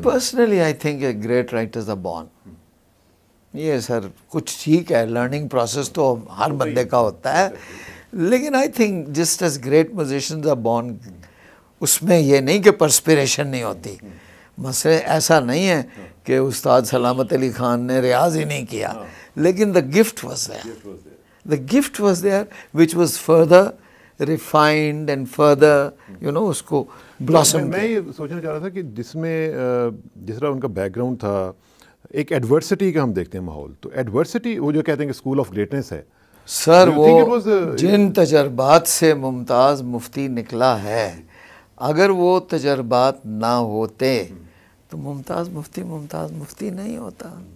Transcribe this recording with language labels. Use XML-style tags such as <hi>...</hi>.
<ur>Personally I think great writers are born. یہ سر کچھ ٹھیک ہے, لرننگ پروسیس تو ہر بندے کا ہوتا ہے, لیکن I think just as great musicians are born, اس میں یہ نہیں کہ پرسپریشن نہیں ہوتی. مسئلہ ایسا نہیں ہے کہ استاد سلامت علی خان نے ریاض ہی نہیں کیا, لیکن the gift was there.</ur> <en>The gift was there which was further refined and further, اس کو blossom.</en> <ur>میں یہ سوچنا چاہ رہا تھا کہ جس میں جس طرح ان کا بیک گراؤنڈ تھا, ایک ایڈورسٹی کا ہم دیکھتے ہیں ماحول, تو ایڈورسٹی وہ جو کہتے ہیں کہ اسکول آف گریٹنس ہے. سر وہ جن تجربات سے ممتاز مفتی نکلا ہے, اگر وہ تجربات نہ ہوتے تو ممتاز مفتی نہیں ہوتا.</ur>